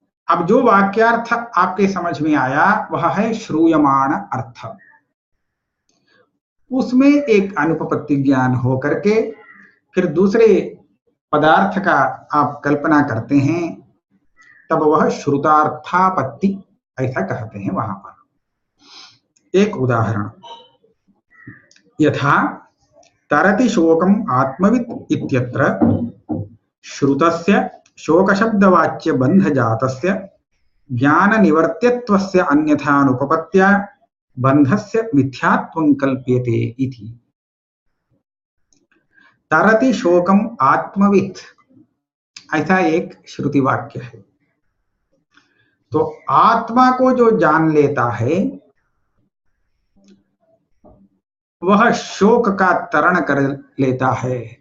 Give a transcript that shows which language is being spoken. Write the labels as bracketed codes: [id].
[hi] अब जो वाक्यार्थ आपके समझ में आया वह है श्रूयमाण अर्थ। उसमें एक अनुपपत्ति ज्ञान हो करके फिर दूसरे पदार्थ का आप कल्पना करते हैं, तब वह श्रुतार्थापत्ति ऐसा कहते हैं। वहां पर एक उदाहरण, [sa] यथा तरति शोकम आत्मवित् इत्यत्र श्रुतस्य शोकशब्दवाच्य बन्धजातस्य ज्ञान निवर्त्यत्वस्य अन्यथानुपपत्त्या बन्धस्य मिथ्यात्वं कल्प्यते इति। तरति शोकम आत्मवित्, [hi] ऐसा एक श्रुति वाक्य है। तो आत्मा को जो जान लेता है वह शोक का तरण कर लेता है।